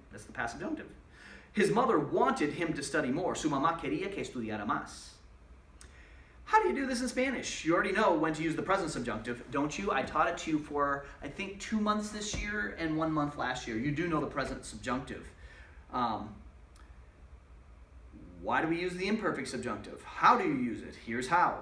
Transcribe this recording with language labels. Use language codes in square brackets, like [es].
[en] That's the past subjunctive. His mother wanted him to study more. [es] Su mamá quería que estudiara más. [en] How do you do this in Spanish? You already know when to use the present subjunctive, don't you? I taught it to you for, I think, 2 months this year and 1 month last year. You do know the present subjunctive. Why do we use the imperfect subjunctive? How do you use it? Here's how.